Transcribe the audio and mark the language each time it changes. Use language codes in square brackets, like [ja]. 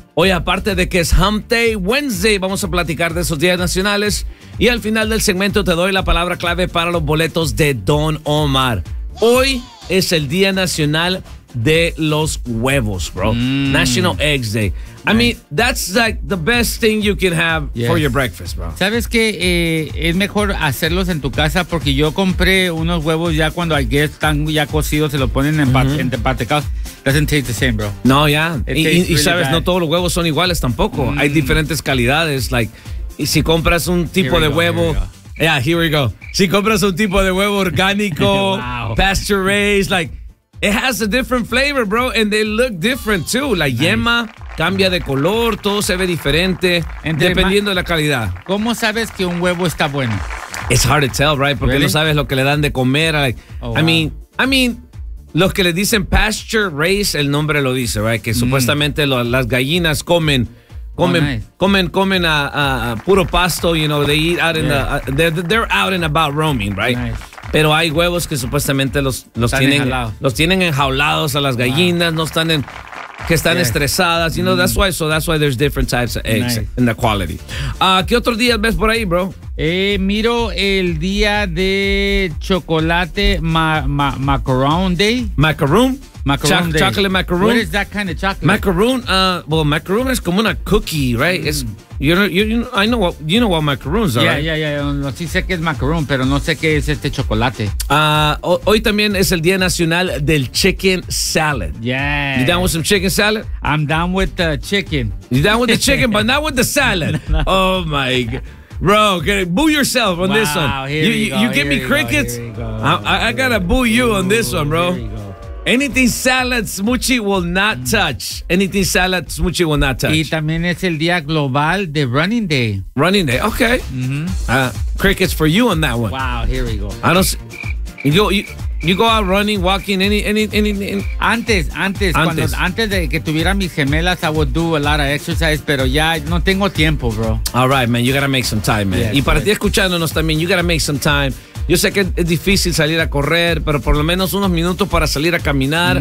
[es] Hoy, aparte de que es Hump Day Wednesday, vamos a platicar de esos días nacionales. Y al final del segmento te doy la palabra clave para los boletos de Don Omar. Hoy es el Día Nacional de los Huevos, bro. [en] Mm. National Eggs Day. Nice. I mean, that's like the best thing you can have for your breakfast, bro. [es] ¿Sabes qué? Es mejor hacerlos en tu casa porque yo compré unos huevos ya cuando hay que están ya cocidos, se lo ponen en empatecados. [en] Doesn't taste the same, bro. [es] No, ya. Y sabes, no todos los huevos son iguales tampoco. Mm. Hay diferentes calidades. Like, si compras un tipo de huevo... [en] Yeah, here we go. [es] Si compras un tipo de huevo orgánico, wow. [en] Pasture raised, like, it has a different flavor, bro, and they look different too. [es] La yema cambia de color, todo se ve diferente, dependiendo de la calidad. ¿Cómo sabes que un huevo está bueno? [en] It's hard to tell, right? [es] Porque no sabes lo que le dan de comer. [en] Like, I mean, [es] los que le dicen pasture raised, el nombre lo dice, right? Que supuestamente las gallinas comen puro pasto, [en] you know, they eat out in they're out and about roaming, right? Nice. [es] Pero hay huevos que supuestamente los tienen enjaulados a las gallinas, wow. están estresadas, [en] you know, that's why there's different types of eggs and the quality. [es] ¿Qué otro día ves por ahí, bro? Miro el día de chocolate macaron day. [en] Macaron. Macaron day. Chocolate macaron. What is that kind of chocolate? Macaron. Macaron is [es] como una [en] cookie, right? Mm. You know what macarons are. Yeah, right? Yeah. [es] Sí sé que es macaron, pero no sé qué es este chocolate. Hoy también es el día nacional del chicken salad. [en] Yeah. You down with some chicken salad? I'm down with the chicken. You down with the chicken, but not with the salad. No. Oh my God. Bro, boo yourself on this one. You give me crickets. I gotta boo you on this one, bro. Anything salad, Smuchi will not touch. Anything salad, Smuchi will not touch. [es] Y también es el día global de Running Day. [en] Running Day, okay. Mm-hmm. Crickets for you on that one. Wow, here we go. I don't see, you go out running, walking, anything. [es] Antes de que tuviera mis gemelas, [en] I would do a lot of exercise, [es] pero ya no tengo tiempo, bro. [en] All right, man, you gotta make some time, man. Yes, [es] y para ti escuchándonos también, [en] you gotta make some time. [es] Yo sé que es difícil salir a correr, pero por lo menos unos minutos para salir a caminar.